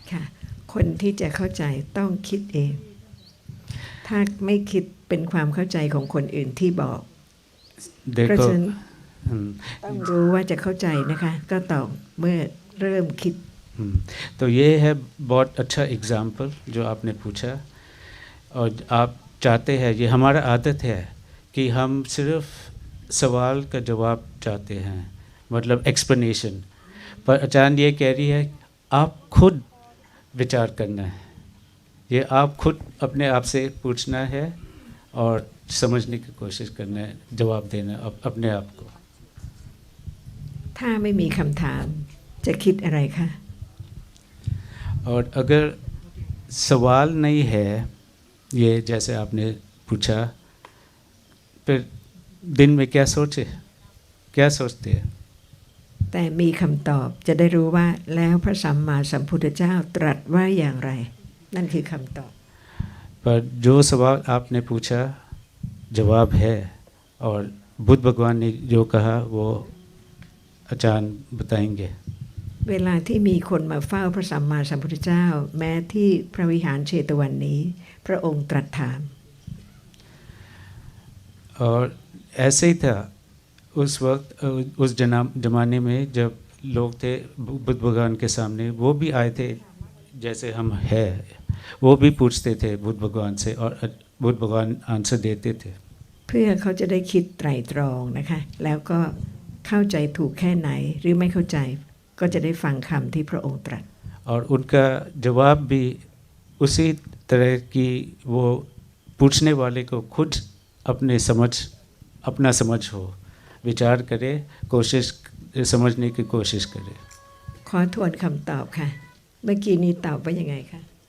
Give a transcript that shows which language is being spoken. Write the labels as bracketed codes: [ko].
[th] ค่ะ คนที่จะเข้าใจต้องคิดเอง ถ้าไม่คิดเป็นความเข้าใจของคนอื่นที่บอก เพราะ [hi] देखो [th] ฉะนั้นต้องรู้ว่าจะเข้าใจนะคะ ก็ต้องเมื่อเริ่มคิด [hi] तो ये है बहुत अच्छा एग्जाम्पल जो आपने पूछा और आप चाहते हैं, ये हमारा आदत है कि हम सिर्फ सवाल का जवाब चाहते हैं, मतलब एक्सप्लेनेशन, पर आचार्य ये कह रही है आप खुद विचार करना है, ये आप खुद अपने आप से पूछना है और समझने की कोशिश करना है, जवाब देना अपने आप को। [th] ถ้าไม่มีคำถามจะคิดอะไรคะ [hi] और अगर सवाल नहीं है, ये जैसे आपने पूछा, फिर दिन में क्या सोचे, क्या सोचते हैं? [th] แต่มีคำตอบจะได้รู้ว่าแล้วพระสัมมาสัมพุทธเจ้าตรัสว่าอย่างไร นั่นคือคำตอบ [hi] पर जो सवाल आपने पूछा जवाब है और बुद्ध भगवान ने जो कहा वो आचार्य बताएंगे। [th] เวลาที่มีคนมาเฝ้าพระสัมมาสัมพุทธเจ้า แม้ที่พระวิหารเชตวันนี้ พระองค์ตรัสถาม [hi] और ऐसे ही था उस वक्त, उस जमाने में जब लोग थे बुद्ध भगवान के सामने, वो भी आए थे जैसे हम हैं, वो भी पूछते थे बुद्ध भगवान से और बुद्ध भगवान आंसर देते थे। [th] เพื่อเขาจะได้คิดไตร่ตรองนะคะ แล้วก็เข้าใจถูกแค่ไหนหรือไม่เข้าใจก็จะได้ฟังคำที่พระองค์ตรัส [hi] और उनका जवाब भी उसी तरह की, वो पूछने वाले को खुद अपना समझ हो, विचार करे, कोशिश समझने की कोशिश करे। [th] ขอทวนคำตอบค่ะ เมื่อกี้นี้ตอบว่ายังไงคะ